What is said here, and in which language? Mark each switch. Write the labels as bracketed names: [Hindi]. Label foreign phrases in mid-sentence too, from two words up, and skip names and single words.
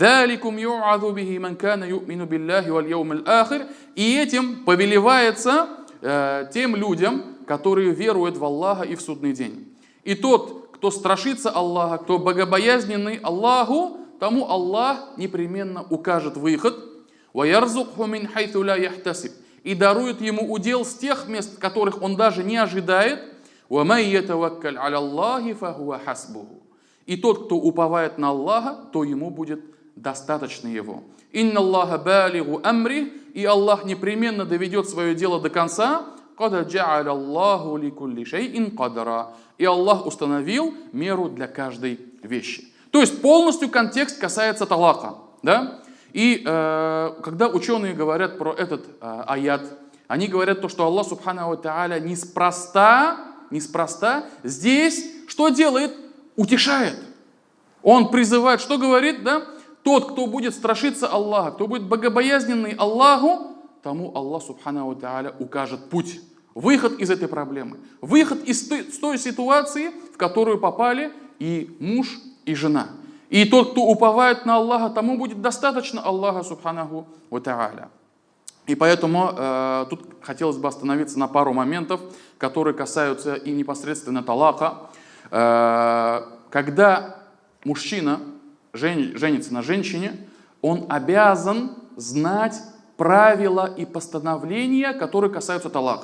[Russian] И этим повелевается тем людям, которые веруют в Аллаха и в судный день. И тот, кто страшится Аллаха, кто богобоязненный Аллаху, тому Аллах непременно укажет выход. [Arabic] وَيَرْزُقْهُ مِنْ حَيْثُ لَا يَحْتَسِبْ. [Russian] И дарует ему удел с тех мест, которых он даже не ожидает. [Arabic] وَمَنْ يَتَوَكَّلْ عَلَى اللَّهِ فَهُوَ حَسْبُهُ. [Russian] И тот, кто уповает на Аллаха, то ему будет достаточно его. [Arabic] «إن الله بالغ أمره». [Russian] И Аллах непременно доведет свое дело до конца. [Arabic] «قد جعل الله لكل شيء قدرا». [Russian] И Аллах установил меру для каждой вещи. То есть полностью контекст касается талака. Да? И когда ученые говорят про этот аят, они говорят то, что Аллах [Arabic] سبحانه وتعالى [Russian] неспроста здесь что делает? Утешает. Он призывает, что говорит? Да? Тот, кто будет страшиться Аллаха, кто будет богобоязненный Аллаху, тому Аллах [Arabic] سبحانه وتعالى [Russian] укажет путь. Выход из этой проблемы. Выход из той ситуации, в которую попали и муж, и жена. И тот, кто уповает на Аллаха, тому будет достаточно Аллаха [Arabic] سبحانه وتعالى. [Russian] И поэтому тут хотелось бы остановиться на пару моментов, которые касаются и непосредственно талака. Когда мужчина женится на женщине, он обязан знать правила и постановления, которые касаются талака.